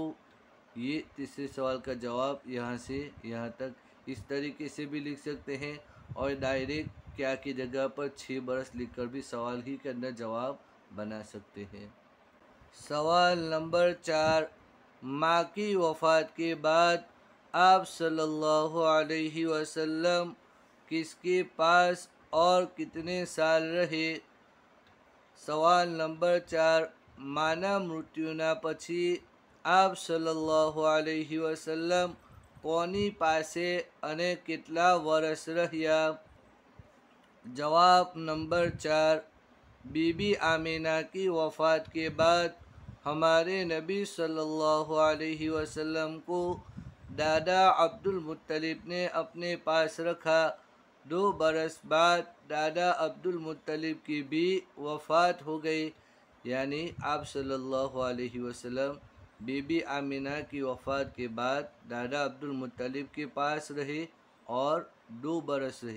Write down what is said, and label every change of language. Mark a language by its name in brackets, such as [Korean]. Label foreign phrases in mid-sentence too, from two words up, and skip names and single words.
[Urdu] یہ تیسرے سوال کا جواب یہاں سے یہاں تک اس طریقے سے بھی لکھ سکتے ہیں، اور ڈائریکٹ کیا کی جگہ پر 6 برس لکھ کر بھی سوال ہی کے اندر جواب بنا سکتے ہیں۔ سوال نمبر 4، ماں کی وفات کے بعد آپ [Arabic] صلی اللہ علیہ وسلم [Urdu] کس کے پاس اور کتنے سال رہے؟ [Gujarati] સવાલ નંબર 4, માના મૃત્યુના પછી આપ [Arabic] صلى الله عليه وسلم [Gujarati] કોની પાસે અને કેટલા વર્ષ રહ્યા? [Urdu] جواب نمبر 4، بی بی آمنہ کی وفات کے بعد ہمارے نبی [Arabic] صلى الله عليه وسلم [Urdu] کو دادا عبدالمطلب نے اپنے پاس رکھا. 2 برس بعد دادا عبدالمطلب کی بھی وفات ہو گئی، یعنی آپ [Arabic] صلى الله عليه وسلم [Urdu] بی بی آمنہ کی وفات کے بعد دادا عبدالمطلب کے پاس رہے اور 2 برس رہے.